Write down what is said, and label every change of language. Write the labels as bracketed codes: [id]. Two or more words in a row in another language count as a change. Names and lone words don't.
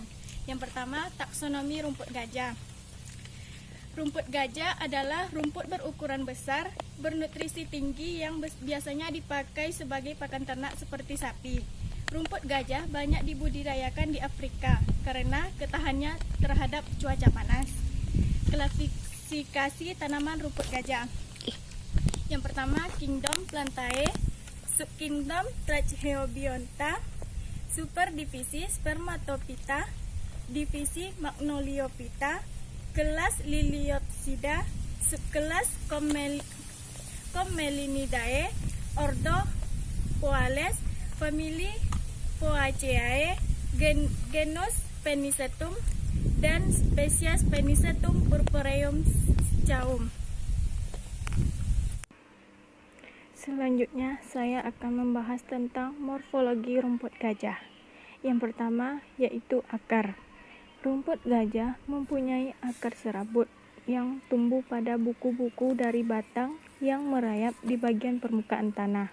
[id] Yang pertama, taksonomi rumput gajah. Rumput gajah adalah rumput berukuran besar, bernutrisi tinggi yang biasanya dipakai sebagai pakan ternak seperti sapi. Rumput gajah banyak dibudidayakan di Afrika karena ketahanannya terhadap cuaca panas. Klasifikasi tanaman rumput gajah. Yang pertama, Kingdom Plantae, Subkingdom Trachyobionta, Superdivisi Spermatophyta, Divisi Magnoliophyta, kelas Liliopsida, subkelas Commelinidae, ordo Poales, famili Poaceae, genus Penicetum, dan spesies Penicetum purpureum caum. Selanjutnya, saya akan membahas tentang morfologi rumput gajah. Yang pertama, yaitu akar. Rumput gajah mempunyai akar serabut yang tumbuh pada buku-buku dari batang yang merayap di bagian permukaan tanah.